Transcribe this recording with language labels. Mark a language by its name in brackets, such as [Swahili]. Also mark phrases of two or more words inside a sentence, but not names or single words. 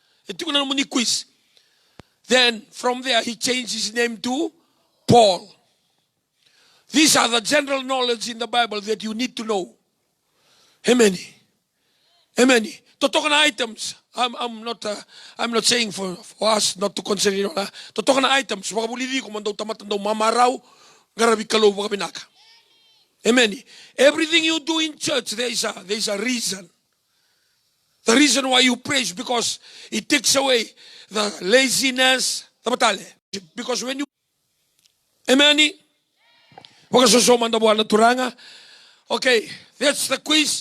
[English] Then from there he changed his name to Paul. These are the general knowledge in the Bible that you need to know. Amen. Amen. Totokan items. I'm not saying for us not to consider it. Totokan items. Wakabulidi kumando tamatando mamaraw garabikalo wakabinaka. Amen. Everything you do in church, there is a reason. The reason why you praise, because it takes away the laziness. Because when you, amen. Okay, that's the quiz.